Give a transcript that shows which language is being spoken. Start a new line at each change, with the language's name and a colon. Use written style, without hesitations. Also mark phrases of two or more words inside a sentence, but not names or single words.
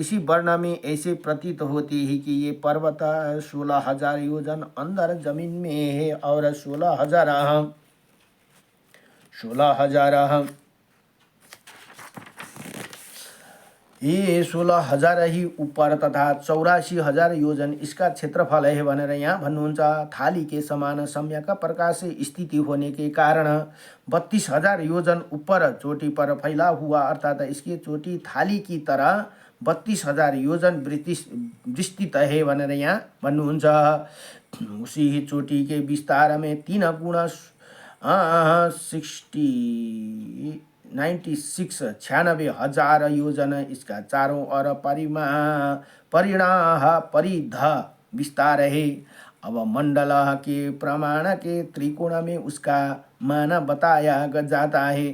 Hindi: इसी वर्ण में ऐसे प्रतीत होती है कि ये पर्वत 16,000 योजन अंदर जमीन में है और 16,000 ये 16,000 ही ऊपर तथा 84,000 योजन इसका क्षेत्रफल है
Nepali: भनेर यहाँ भन्नुहुन्छ।
Hindi: थाली के समान सम्यक प्रकार से स्थिति होने के कारण 32,000 योजन ऊपर चोटी पर फैला हुआ, अर्थात इसकी चोटी थाली की तरह 32,000 योजन विस्तृत है
Nepali: भनेर यहाँ भन्नुहुन्छ।
Hindi: उसी ही चोटी के विस्तार में 3 गुणा 96,000 योजन इसका चारों ओर परिध विस्तार है अब मंडल के प्रमाण के त्रिकोण में उसका मान बताया जाता है।